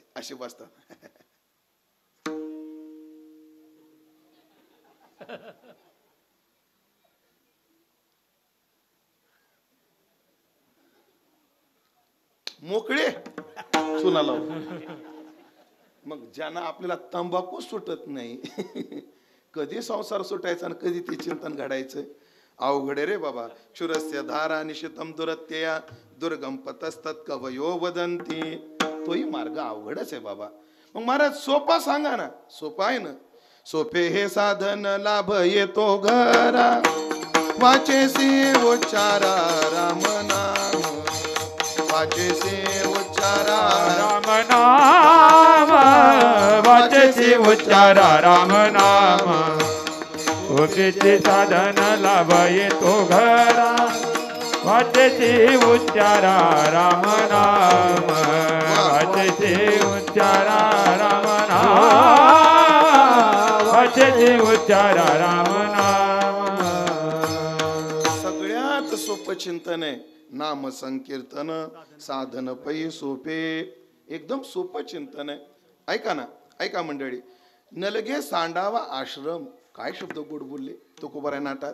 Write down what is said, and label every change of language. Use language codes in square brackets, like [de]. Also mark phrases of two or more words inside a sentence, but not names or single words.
[mr] असे बसतात. मोकळे चुना लाव. मग ज्यांना आपल्याला तंबाखू सुटत नाही कधी संसार सुटायचा आणि कधी ते चिंतन घडायचं? अवघड रे बाबा. [sa] क्षुरस्य धारा निशितम दुरत्यया दुर्गम पतस्तत् कवयो वदंती. [mr] तोही मार्ग अवघडच आहे बाबा. मग महाराज सोपा सांगा ना. सोपा आहे ना. सोपे हे साधन लाभ येतो घरा वाचेसी उच्चारा राम नाम. वाचेसी उच्चारा राम नाम. वाचेसी उच्चारा राम नाम. सोपेचे साधन लाभ येतो घरा वाचेसी उच्चारा राम नाम. वाचेसी उच्चारा राम नाम. वाचेसी उच्चारा राम नाम. सगळ्यात सोपं चिंतन आहे नाम संकीर्तन. साधन पै सोपे. एकदम सोपं चिंतन आहे. ऐका ना, ऐका मंडळी. नलगे सांडावा आश्रम काय शब्द गोड बोलले तुकोबाराय नाटात.